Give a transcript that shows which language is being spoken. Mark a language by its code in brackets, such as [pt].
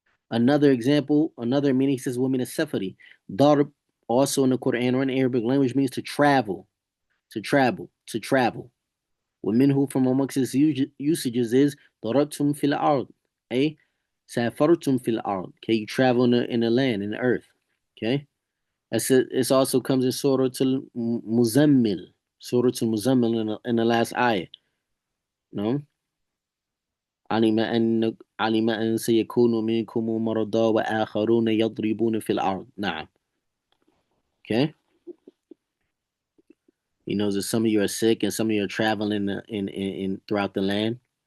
[en] Another example, another meaning says women is safari. Darb, also in the Quran or in Arabic language, means to travel, to travel, to travel. [ar] ومنه, [en] from amongst its usages, is [ar] ضربتم في الأرض. [en] Okay, [ar] سافرتم في الأرض. [en] Okay, you travel in the land, in the earth. Okay, it also comes in Surah Al-Muzammil, Surah Al-Muzammil in the last ayah. No? [ar] علم أن سيكون منكم مرضى وآخرون يضربون في الأرض. نعم. [en] Okay. He knows that some of you are sick and some of you are traveling in throughout the land.